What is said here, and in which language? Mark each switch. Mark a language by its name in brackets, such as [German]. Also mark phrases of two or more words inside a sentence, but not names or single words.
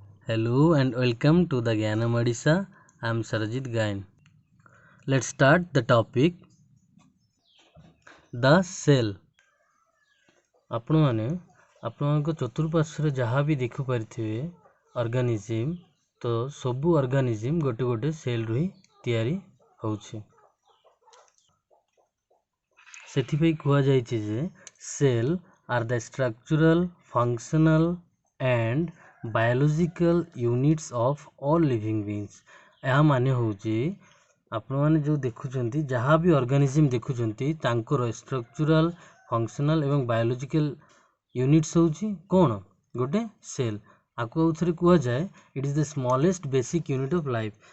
[English] Hello and welcome to the Gyanam Odisha. I am Sarajit Gain. Let's start the topic. The cell. [Odia] ଆପଣଙ୍କ ଚତୁଃପାର୍ଶ୍ୱରେ ଯାହା ବି ଦେଖିପାରିଥିବେ ଅର୍ଗାନିଜିମ୍, ତ ସବୁ ଅର୍ଗାନିଜିମ୍ ଗୋଟେ ଗୋଟେ ସେଲ୍ରୁ ହିଁ ତିଆରି ହେଉଛି। ସେଥିପାଇଁ କୁହାଯାଇଛି ଯେ [English] cell are the structural, functional and biological units of all living beings। [Odia] ଏହା ମାନେ ହେଉଛି ଆପଣମାନେ ଯେଉଁ ଦେଖୁଛନ୍ତି ଯାହା ବି ଅର୍ଗାନିଜିମ୍ ଦେଖୁଛନ୍ତି ତାଙ୍କର [English] structural, functional [Odia] ଏବଂ [English] biological units [Odia] ହେଉଛି କ'ଣ? ଗୋଟେ ସେଲ୍। ଆକୁ ଆଉଥରେ କୁହାଯାଏ [English] it is the smallest basic unit of life.